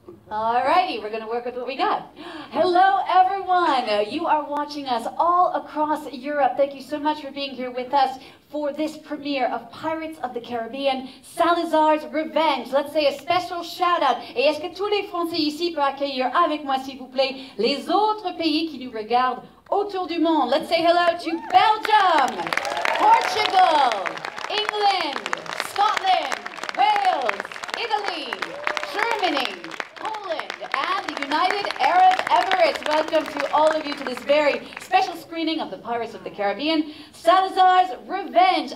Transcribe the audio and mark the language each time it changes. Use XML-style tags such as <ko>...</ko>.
<en>Alrighty, we're going to work with what we got. Hello, everyone. You are watching us all across Europe. Thank you so much for being here with us for this premiere of Pirates of the Caribbean, Salazar's Revenge. Let's say a special shout out.</en> <fr>Et est-ce que tous les Français ici peuvent accueillir avec moi, s'il vous plaît, les autres pays qui nous regardent autour du monde?</fr> <en>Let's say hello to Belgium, Portugal, England, Scotland, Wales, Italy, Germany, Poland, and the United Arab Emirates. Welcome to all of you to this very special screening of the Pirates of the Caribbean, Salazar's Revenge.</en>